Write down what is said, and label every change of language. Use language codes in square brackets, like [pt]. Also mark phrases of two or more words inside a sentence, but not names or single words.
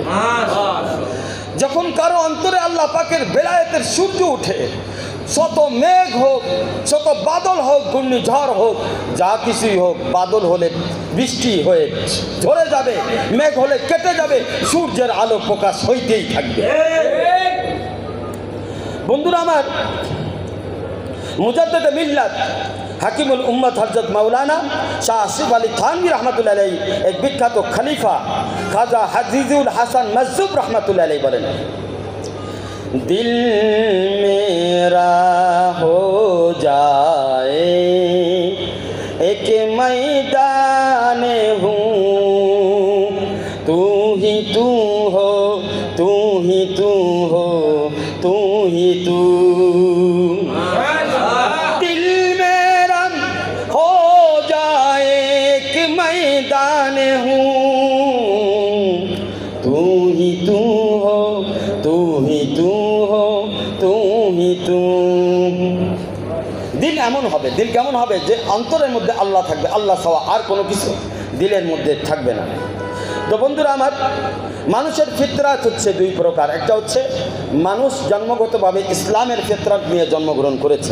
[bn] যখন কারো অন্তরে আল্লাহ পাকের বেলায়েতের সূর্য উঠে, শত মেঘ হোক, শত বাদল হোক, ঘূর্ণিঝড় হোক, যা কিছুই হোক, বাদল হলে বৃষ্টি হয়ে ঝরে যাবে, মেঘ হলে কেটে যাবে, সূর্যের আলো প্রকাশ হইতেই থাকবে। বন্ধুরা আমার, মুজাদ্দিদে মিল্লাত হাকিমুল উম্মত হযরত মাওলানা শাহ আসিফ আলী থানভী [ar] رحمة الله عليه, [bn] এক বিখ্যাত খলিফা খাজা হাজিজুল হাসান মজজুব [ar] رحمة الله عليه [bn] বলেন, [hi] दिल मेरा हो जाए एक मैदान हूँ, तू ही तू हो, तू ही तू हो, तू ही तू। दिल मेरा हो जाए एक मैदान हूँ, तू ही तू हो, तू ही तू हो, तू ही तू। [bn] দিল এমন হবে, দিল কেমন হবে, যে অন্তরের মধ্যে আল্লাহ থাকবে, আল্লাহ ছাড়া আর কোনো কিছু দিলের মধ্যে থাকবে না। তো বন্ধুরা আমার, মানুষের ফিতরাত হচ্ছে দুই প্রকার। একটা হচ্ছে মানুষ জন্মগতভাবে ইসলামের ফিতরাত নিয়ে জন্মগ্রহণ করেছে।